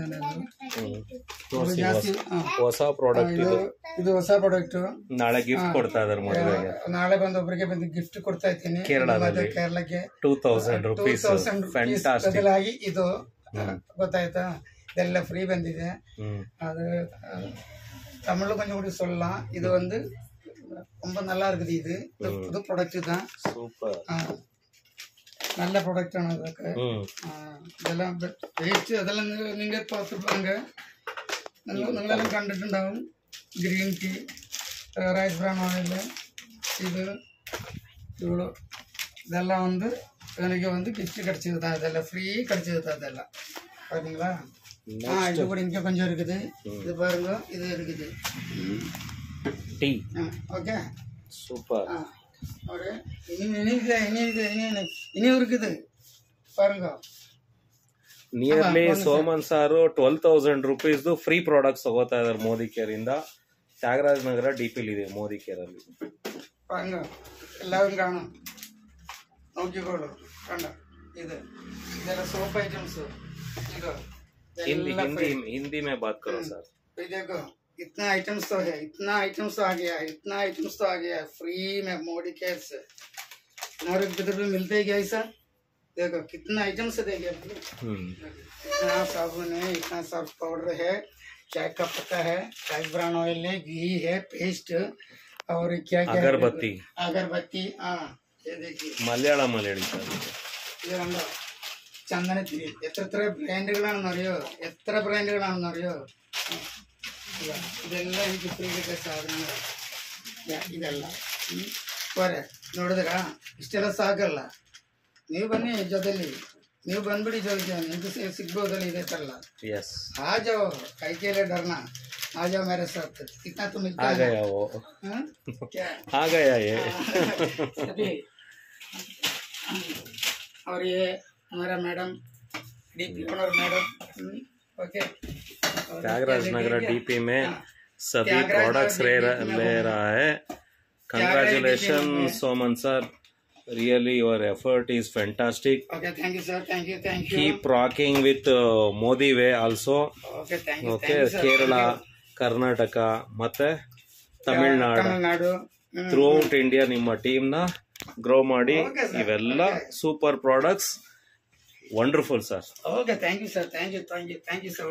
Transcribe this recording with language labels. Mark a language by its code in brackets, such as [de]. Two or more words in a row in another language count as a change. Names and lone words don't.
[kn] ಜಾಸ್ತಿ ಹೊಸ ಪ್ರಾಡಕ್ಟ್ ಇದು ಹೊಸ ಪ್ರಾಡಕ್ಟ್. ನಾಳೆ ಗಿಫ್ಟ್ ಕೊಡ್ತಾ ಇದಾರೆ ಮದುವೆಗೆ. ನಾಳೆ ಒಬ್ಬರಿಗೆ ಬಂದು ಗಿಫ್ಟ್ ಕೊಡ್ತಾ ಇದ್ದೀನಿ. ಕೇರಳಕ್ಕೆ 2000 ರೂಪೀಸ್ ಬದಲಾಗಿ ಇದು ಗೊತ್ತಾಯ್ತಾ, ಇದೆಲ್ಲ ಫ್ರೀ ಬಂದಿದೆ. [ta] அது தமிழ்ல கொஞ்சம் கூட சொல்லலாம். இது வந்து ரொம்ப நல்லா இருக்குது. இது புது ப்ராடக்ட் தான். சூப்பர், [ml] நல்ல ப்ராடக்ட் ആണ് ഇതൊക്കെ. ഇതെല്ലാം വേസ്റ്റ് അതെല്ലാം നിങ്ങൾ பார்த்துப்பாங்க, നിങ്ങളെല്ലാം കണ്ടിട്ടുണ്ടാവും. [en] green tea, rice brown oil, [ta] இதெல்லாம் வந்து எனக்கு வந்து கிஃப்ட் கிடைச்சது தான். இதெல்லாம் ஃப்ரீ கிடைச்சது தான். இதெல்லாம் பாத்தீங்களா? இது கூட இங்க கொஞ்சம் இருக்குது. இது பாருங்க, இது இருக்குது டீ. ஓகே, சூப்பர். ஒரு இனி இருக்குது பாருங்க. ನಿಯರ್ಲಿ ಸೋಮನ್ ಸಾರು 12,000 ರೂಪೀಸ್ [en] free products [ta] ತಗೋತಾ ಇದಾರೆ ಮೋದಿ ಕೇರ್ ಇಂದ. ತ್ಯಾಗರಾಜ ನಗರ ಡಿಪಿಲ್ ಇದೆ ಮೋದಿ ಕೇರ್ ಅಲ್ಲಿ. பாருங்க, எல்லாரும் காணும், [ml] നോക്കിക്കോളൂ. കണ്ട, ഇതെല്ലാം [en] soap items. [hi] हिंदी में बात करो सर. देखो, इतना आइटम्स तो है, इतना आइटम्स तो आ गया फ्री में मोदी केयर से. हमारे किधर भी मिलते हैं क्या ऐसा? देखो कितना आइटम्स देखिए. इतना साबुन है, इतना सर्फ पाउडर है, चाय का पत्ता है, चाय [en] brown oil [hi] है, घी है, पेस्ट और क्या अगरबत्ती. हाँ, ये देखिए [ml] മലയാളം സർ. ഇത് ചന്ദനത്തിരി എത്ര ബ്രാൻഡുകളാണെന്നറിയോ? ഇതെല്ലാം എനിക്ക് ഫ്രീ കിട്ടിയ സാധനങ്ങൾ. [kn] ಇದೆಲ್ಲ പോരെ, ನೋಡಿದ್ರ? ಇಷ್ಟೆಲ್ಲ ಸಾಕಲ್ಲ. ನೀವು ಬನ್ನಿ ಜೊತೆಲಿ, ನೀವು ಬಂದ್ಬಿಡಿ ಜೊತೆಗೆ, ನಿಮ್ಗೆ ಸಿಗ್ಬೋದಲ್ಲ ಇದೇ ತರಲ್ಲ. [hi] आ जाओ, कई के लिए डरना. आ जाओ मेरे साथ, कितना तो मिलता है. आ गया वो, क्या आ गया ये. और ये हमारा मैडम [en] DP owner madam. [hi] ओके, त्यागराज नगर डीपी में सभी प्रोडक्ट्स ले रहा है. [en] Congratulation Soman sir, really your effort is fantastic. Okay, thank you sir, thank you. Keep rocking with Modi way also. Okay, thank you. [kn] Kerala, Karnataka ಮತ್ತೆ ತಮಿಳುನಾಡು [en] throughout India [kn] ನಿಮ್ಮ ಟೀಮ್ ನ ಗ್ರೋ ಮಾಡಿ. ಇವೆಲ್ಲ [en] super products, wonderful sir. Okay, thank you sir, thank you sir.